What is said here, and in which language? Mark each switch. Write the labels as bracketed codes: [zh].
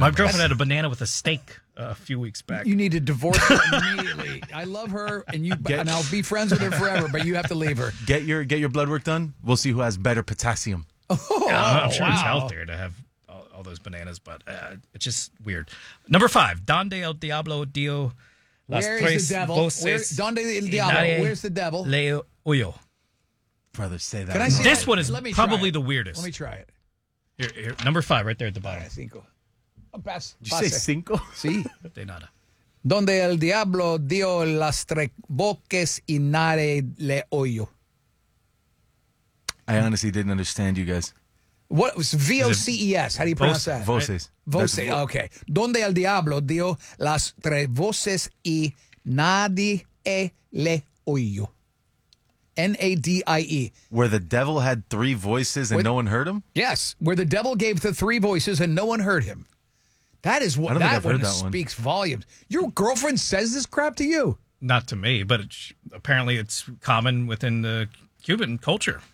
[en] My girlfriend had a banana with a steak a few weeks back. You need to divorce her immediately. I love her, and I'll be friends with her forever, but you have to leave her. Get your blood work done. We'll see who has better potassium. I'm sure it's healthier to have all those bananas, but it's just weird. Number five, [es] donde el diablo dio las tres voces. Donde el diablo, [en] where's the devil? [es] Le oyo. [en] Brother, say that. Can I see this that? One is probably the weirdest. Let me try it. Here, number five, right there at the bottom. [es] Cinco. [en] Did you say cinco? [es] Sí. De nada. Donde el diablo dio las tres voces y nadie le oyo. [en] I honestly didn't understand you guys. What was V-O-C-E-S? How do you pronounce that? [es] Voces. Voces. Okay. Donde el diablo dio las tres voces y nadie le oyó. N-A-D-I-E. [en] Where the devil had three voices and no one heard him? Yes. Where the devil gave the three voices and no one heard him. That is what speaks volumes. Your girlfriend says this crap to you. Not to me, but apparently it's common within the Cuban culture.